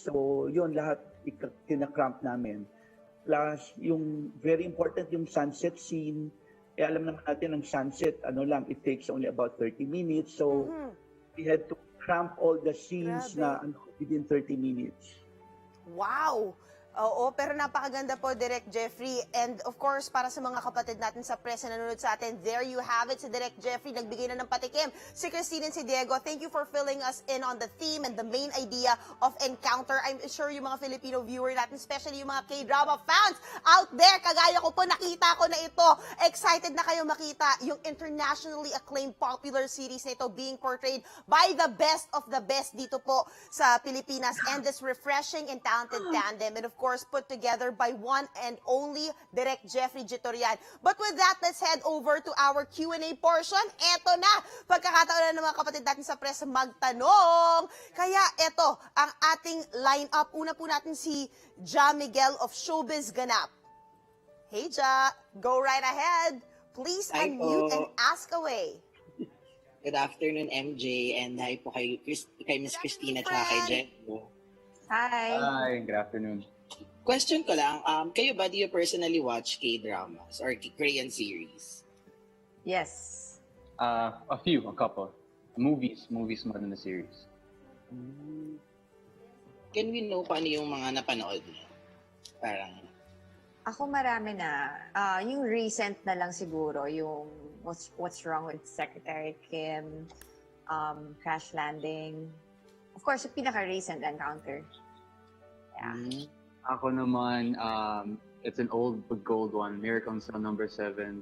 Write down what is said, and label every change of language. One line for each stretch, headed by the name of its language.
Filipino: So, yun lahat kinakramp namin. Plus, yung
English: very important
Filipino: yung
English: sunset scene.
Filipino: Alam naman natin ang
English: sunset, it takes only about 30 minutes. So, we had to cramp all the scenes within 30 minutes.
Filipino: Wow! Oo, pero napakaganda po, Direk Jeffrey.
English: And of course,
Filipino: para sa mga kapatid natin sa press na nanonood sa atin,
English: there you have it,
Filipino: si Direk Jeffrey, nagbigay na ng patikim.
English: Si Cristine and si Diego, thank you for filling us in on the theme and the main idea of Encounter. I'm sure
Filipino: yung mga Filipino viewer natin, especially yung mga
English: K-drama fans out there,
Filipino: kagaya ko po, nakita ko na ito.
English: Excited
Filipino: na kayo makita yung
English: internationally acclaimed popular series na ito being portrayed by the best of the best
Filipino: dito po sa Pilipinas,
English: and this refreshing and talented tandem. And of course, put together by one and only Direk Jeffrey Jitorian. But with that, let's head over to our Q&A portion.
Filipino: Eto na, pagkakataon na ng mga kapatid natin sa press magtanong. Kaya eto, ang ating lineup. Una po natin si Ja Miguel of Showbiz Ganap.
English: Hey Ja, go right ahead. Please Hi unmute
Filipino: po.
English: and ask away. Good afternoon, MJ, and hi po kay Miss Cristina
Filipino: at saka kay
English: Diego. Hi! Hi, good afternoon. Question
Filipino: ko lang, kayo ba,
English: do you personally watch K-dramas or Korean series? Yes. A couple. Movies more than the series. Can we know
Filipino: paano yung mga napanood niyo? Parang, Ako marami na. Yung recent na lang siguro, yung What's Wrong with Secretary Kim, Crash Landing.
English: Of course, yung pinaka-recent Encounter. Yeah.
Filipino: Ako naman,
English: it's an old but gold one, Miracle Cell number 7.